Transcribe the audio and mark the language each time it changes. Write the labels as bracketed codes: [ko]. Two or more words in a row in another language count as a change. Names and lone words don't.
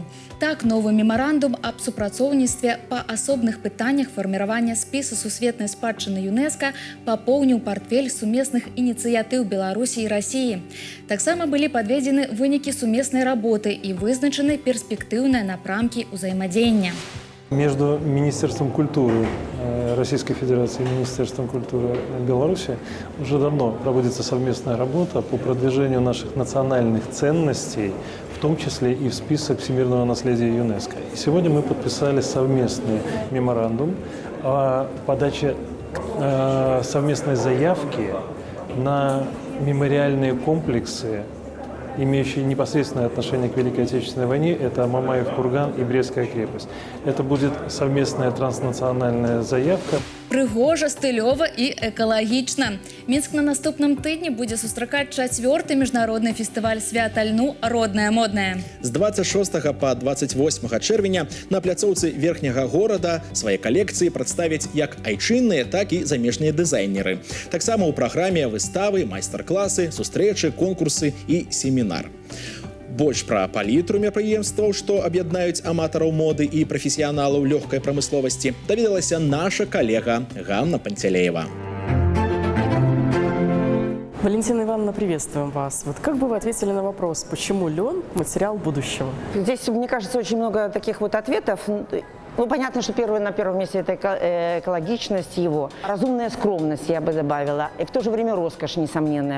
[be] Так, новы мемарандум аб супрацоўніцтве па асобных пытаннях фарміравання спісу сусветнай спадчыны ЮНЕСКО папоўніў партфель сумесных ініцыятыў Беларусі і Расіі. Таксама былі падведзены вынікі сумеснай работы і вызначаны перспектыўныя напрамкі ўзаемадзеяння. [ru] Между Министерством культуры Российской Федерации и Министерством культуры Беларуси уже давно проводится совместная работа по продвижению наших национальных ценностей, в том числе и в список всемирного наследия ЮНЕСКО. И сегодня мы подписали совместный меморандум о подаче совместной заявки на мемориальные комплексы, имеющие непосредственное отношение к Великой Отечественной войне, это Мамаев курган и Брестская крепость. Это будет совместная транснациональная заявка. [be] Прыгожа, стылёва і экалагічна. Мінск на наступным тыдні будзе сустракаць 4-й міжнародны фестываль свята льну «Роднае моднае». З 26 па 28 чэрвеня на пляцоўцы верхняга горада свае калекцыі прадставяць як айчынныя, так і замежныя дызайнеры. Таксама ў праграме выставы, майстар-класы, сустрэчы, конкурсы і семінар. Больш пра палітру мерапрыемстваў, што аб'яднаюць аматараў моды і прафесіяналаў лёгкай прамысловасці, даведалася наша калега Ганна Пантелеева. [ru] Валентина Ивановна, приветствуем вас. Вот как бы вы ответили на вопрос, почему лен – материал будущего? Здесь, мне кажется, очень много таких вот ответов. Ну, понятно, что на первом месте это экологичность его, разумная скромность, я бы добавила, и в то же время роскошь несомненная.